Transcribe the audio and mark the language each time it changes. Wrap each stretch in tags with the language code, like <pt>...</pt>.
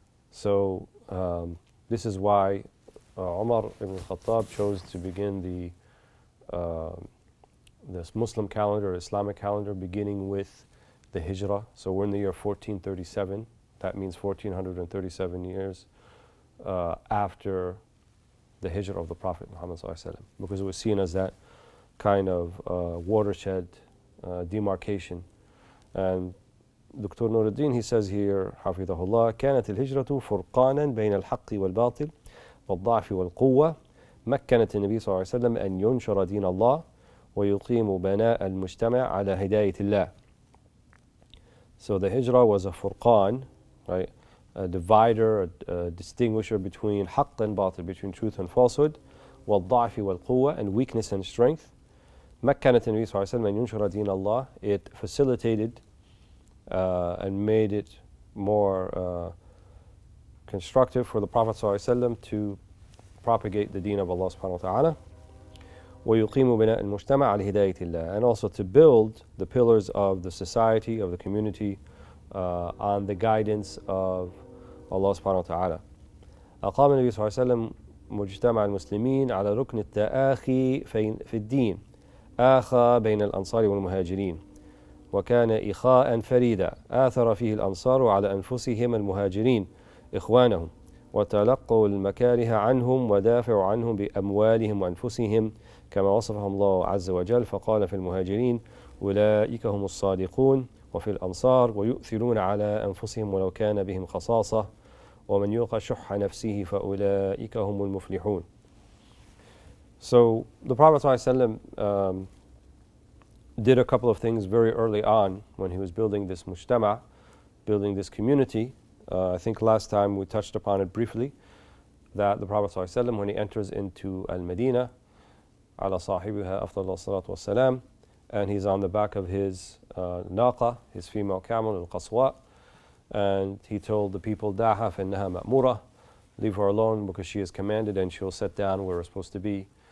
<en>So this is why Umar ibn Khattab chose to begin this Muslim calendar, Islamic calendar, beginning with the Hijrah. So we're in the year 1437. That means 1437 years after the Hijrah of the Prophet Muhammad ﷺ, because it was seen as that kind of watershed demarcation. And Dr.</en> <ar>Nuruddin,</ar> <en>he says here,</en> <ar>حفظه الله, كانت الهجرة فرقانا بين الحق والباطل والضعف والقوة مكنت النبي صلى الله عليه وسلم أن ينشر دين الله ويقيم بناء المجتمع على هداية الله.</ar> <en>So the Hijrah was a furqan, right? A divider, a distinguisher between haqq and batil, between truth and falsehood,</en> <ar>والضعف والقوة,</ar> <en>and weakness and strength.</en> <ar>مكنت النبي صلى الله عليه وسلم أن ينشر دين الله.</ar> <en>It facilitated and made it more constructive for the Prophet صلى الله عليه وسلم to propagate the deen of Allah subhanahu wa ta'ala.</en> <ar>ويقيم بناء المجتمع على هداية الله,</ar> <en>and also to build the pillars of the society, of the community, on the guidance of Allah subhanahu wa ta'ala.</en> <ar>أقام النبي صلى الله عليه وسلم مجتمع المسلمين على ركن التآخي في الدين آخى بين الأنصار والمهاجرين وكان إخاء فريدا آثر فيه الأنصار على أنفسهم المهاجرين إخوانهم وتلقوا المكاره عنهم ودافعوا عنهم بأموالهم وأنفسهم كما وصفهم الله عز وجل فقال في المهاجرين أولئك هم الصادقون وفي الأنصار ويؤثرون على أنفسهم ولو كان بهم خصاصة ومن يوق شح نفسه فأولئك هم المفلحون.</ar> <en>So the Prophet ﷺ did a couple of things very early on when he was building this mujtama', building this community. I think last time we touched upon it briefly, that the Prophet ﷺ, when he enters into Al-Madinah,</en> <ar>ala sahibiha afdal salatu wassalam,</ar> <en>and he's on the back of his naqa, his female camel, al-qaswa, and he told the people,</en> <ar>da'ha fa innaha ma'mura,</ar> <en>leave her alone because she is commanded and she'll sit down where we're supposed to be.</en>